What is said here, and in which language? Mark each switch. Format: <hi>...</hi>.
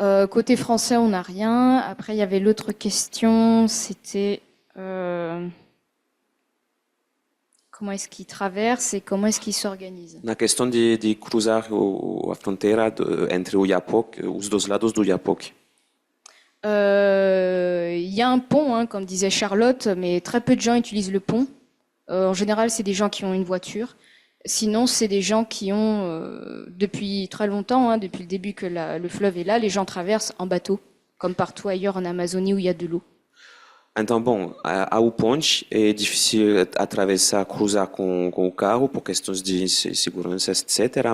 <fr>Côté français, on n'a rien. Après, il y avait l'autre question, c'était comment est-ce qu'ils traversent et comment est-ce qu'ils s'organisent.</fr> <pt>Na questão de cruzar a fronteira entre o Iapoc, os dois lados do Iapoc.</pt> <fr>Il y a un pont, hein, comme disait Charlotte, mais très peu de gens utilisent le pont. En général, c'est des gens qui ont une voiture. Sinon, c'est des gens qui ont, depuis très longtemps, hein, depuis le début que le fleuve est là, les gens traversent en bateau, comme partout ailleurs en Amazonie où il y a de l'eau.</fr> <pt>Então, bom, ao ponte é difícil atravessar, cruzar com o carro por questões de segurança, etc.</pt>